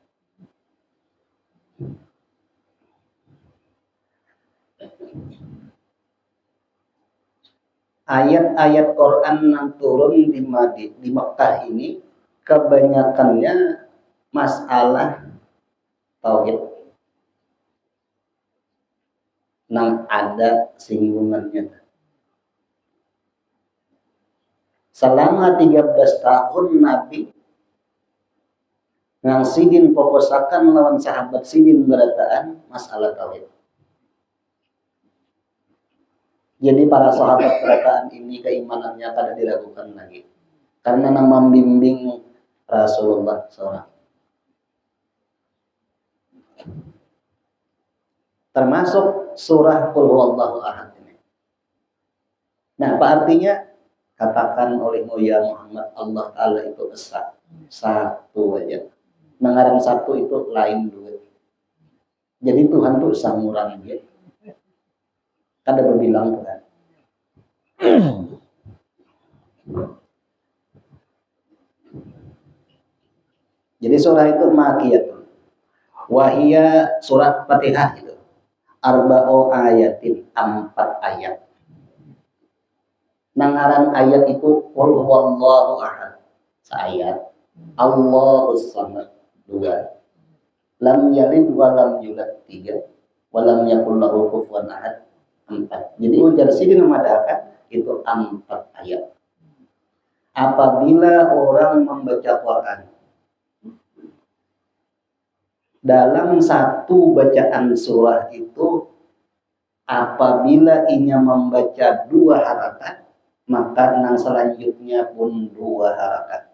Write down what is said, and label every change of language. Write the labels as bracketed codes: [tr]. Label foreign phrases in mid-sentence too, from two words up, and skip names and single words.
[bjn] Ayat-ayat Quran yang turun di Mekah ini kebanyakannya masalah tauhid yang ada singgungannya. Selama 13 tahun Nabi yang Sidin poposakan lawan sahabat Sidin berataan masalah tauhid. Jadi para sahabat berataan ini keimanannya kada diragukan lagi. Karena yang membimbing Rasulullah seorang. Termasuk surah Qul Huwallahu Ahad ini. Nah, apa artinya? Katakan oleh Muya Muhammad Allah Ta'ala itu esa. Satu aja. Mengarang satu itu lain dua. Jadi Tuhan tuh samurang dia. Kada berbilang Tuhan. Jadi surah itu makiyatun. Wahia surat Fatihah itu. [ar] أربع آيات, 4 ayat. [bjn] Nangaran ayat itu [ar] قل هو الله أحد. Seayat. الله الصمد. 2. لم يلد ولم يولد. 3. ولم يكن له كفوا أحد. [bjn] 4. Jadi ujar sini memadakan itu 4 ayat. Apabila orang membaca Quran dalam satu bacaan surah itu, apabila ia membaca 2 harakat, maka nang selanjutnya pun 2 harakat.